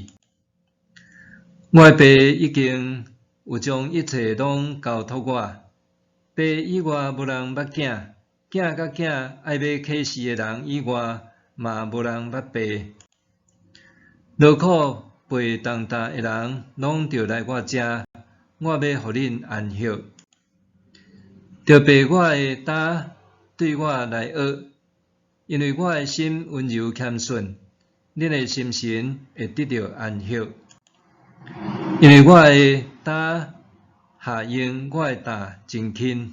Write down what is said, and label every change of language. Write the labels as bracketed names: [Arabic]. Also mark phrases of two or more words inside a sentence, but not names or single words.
[Min Nan Chinese] 我的爸已经有将一切拢交托我。爸以外无人捌囝，囝甲囝爱要启示的人以外，嘛无人捌爸。劳苦背重担的人，拢着来我遮，我要互恁安息。着爸我的担对我来学，因为我的心温柔谦顺，恁的心神会得到安息。因为我的担下用，我的担真轻。